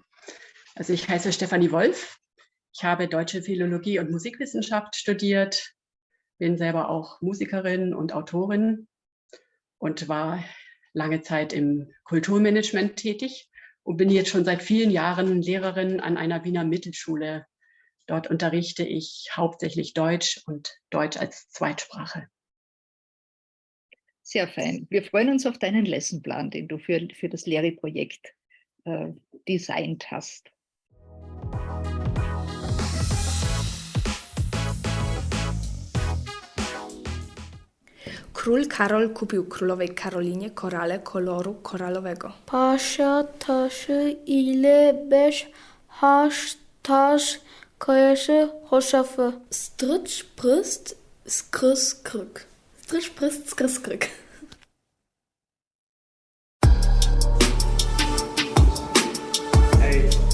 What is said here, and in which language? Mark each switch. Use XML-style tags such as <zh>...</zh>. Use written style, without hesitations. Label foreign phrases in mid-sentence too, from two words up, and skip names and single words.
<de>Also ich heiße Stefanie Wolf. Ich habe Deutsche Philologie und Musikwissenschaft studiert, bin selber auch Musikerin und Autorin und war lange Zeit im Kulturmanagement tätig und bin jetzt schon seit vielen Jahren Lehrerin an einer Wiener Mittelschule. Dort unterrichte ich hauptsächlich Deutsch und Deutsch als Zweitsprache. Sehr fein. Wir freuen uns auf deinen Lessonplan, den du für das Lehre-Projekt designt hast.</de> <pl>Król Karol kupił królowej Karolinie korale koloru koralowego.</pl> <tr>Pasza, taszy, ile, beş, haş, taş, kayaşı, hoşafı.</tr> <pl>Strycz, pryst, skrys, kryk. Strycz, pryst, skrys, kryk. Ej.</pl>